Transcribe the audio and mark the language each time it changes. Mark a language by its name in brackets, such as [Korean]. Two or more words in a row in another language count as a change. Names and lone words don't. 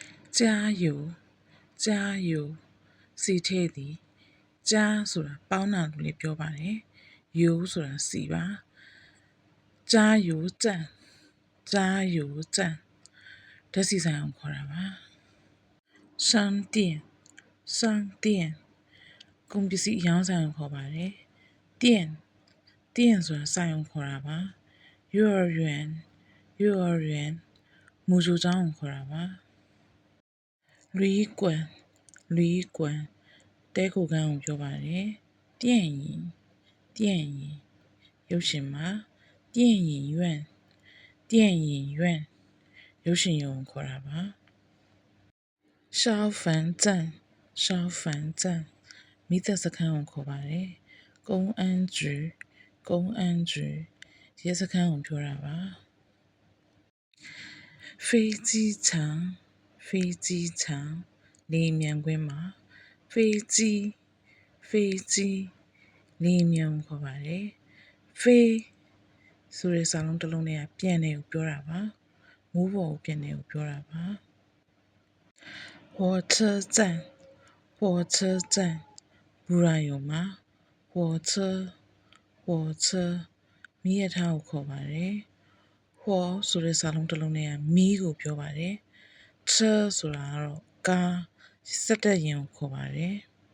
[Chinese] 加油加油 [Burmese] စီထဲသည်加ဆိုတာပေါင်းတာလို့လည်းပြောပါတယ်油ဆိုတာစီပါ [Chinese] 加油站加油站 [Burmese] ဓာတ်ဆီဆိုင်အောင်ခေါ်တာပါ [Chinese] 商店商店 [Burmese] ကုန်ပစ္စည်းအရောင်း ဆိုင်ကိုခေါ်ပါတယ် [Chinese] 店店 [Burmese] ဆိုတာဆိုင်ကိုခေါ်တာပါ [Chinese] 幼儿园幼儿园 [Burmese] မူကြိုကျောင်းကိုခေါ်တာပါ [Chinese] 旅馆旅馆 [Burmese] တဲခိုခန်းကိုပြောပါတယ် [Chinese] 电影电影 [Burmese] ရုပ်ရှင်မှာ [Chinese] 电影院电影院 [Burmese] ရုပ်ရှင်ရုံကိုခေါ်တာပါ [Chinese] 消防站消防站 [Burmese] မိသက်စခန်းကိုခေါ်ပါတယ် [Chinese] 公安局公安局 [Burmese] ရဲစခန်းကိုပြောတာပါ [Chinese] 飞机场飞机场 [Burmese] လေယာဉ်မြန်ကွင်းမှာ [Chinese] 飞机飞機 [Burmese] လေယာဉ်မြန်ကိုခေါ်ပါတယ်飞ဆိုတဲ့စာလုံးတစ်လုံးနဲ့ပြန်တယ်ကိုပြောတာပါမိုးပေါ်ကိုပြန်တယ်ကိုပြောတာပါ [Chinese] 火车站火车站 [Burmese] ဘူရာယုံမှာ [Chinese] 火车火车 [Burmese] မီးရထားကိုခေါ်ပါတယ်火ဆိုတဲ့စာလုံးတစ်လုံးနဲ့မီးကိုပြောပါတယ်车ဆိုတာကတော့ကားစက်တက်ရင်ကိုခေါ်ပါတယ်